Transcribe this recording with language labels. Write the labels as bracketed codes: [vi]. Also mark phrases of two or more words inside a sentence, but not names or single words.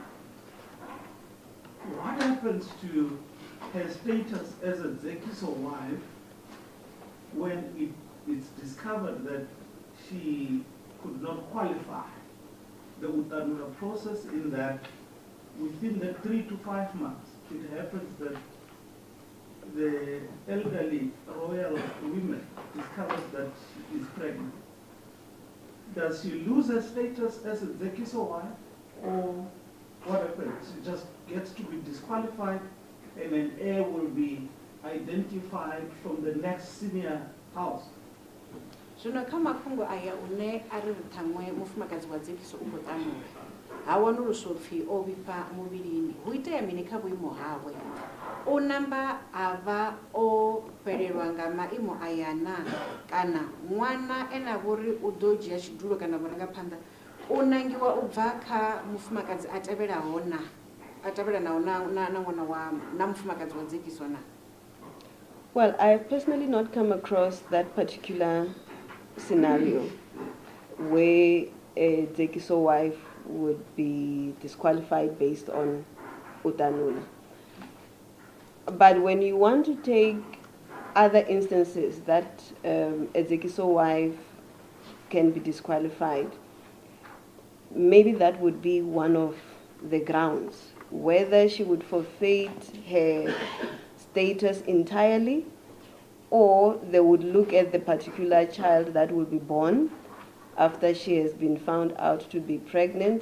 [en] What happens to her status as a Zekiso wife when it's discovered that she could not qualify the Utanura process, in that within the 3 to 5 months, it happens that the elderly royal women discovers that she is pregnant? Does she lose her status as a Zekiso wife, or what happens? She just gets to be disqualified and an heir will be identified from the next senior house? [ve] Zwino kha mafhungo aya une ari ṱhaṅwe mufumakadzi wa Zekiso u khou ṱanula ha wanuluswa upfhi o vhifha muvhilini, hu itea mini kha vhuimo hawe? U namba a vha o fhelelwa nga maimo aya na, kana ṅwana ene a vhori u ḓo dzhia tshidulo kana vhurangaphanḓa u nangiwa u bva kha mufumakadzi a tevhelaho na, a tevhelanaho na ṅwana wa na mufumakadzi wa Zekiso na? [en] Well, I've personally not come across that particular scenario where a Zekiso wife would be disqualified based on utanula. But when you want to take other instances that a Zekiso wife can be disqualified, maybe that would be one of the grounds, whether she would forfeit her status entirely, or they would look at the particular child that will be born after she has been found out to be pregnant.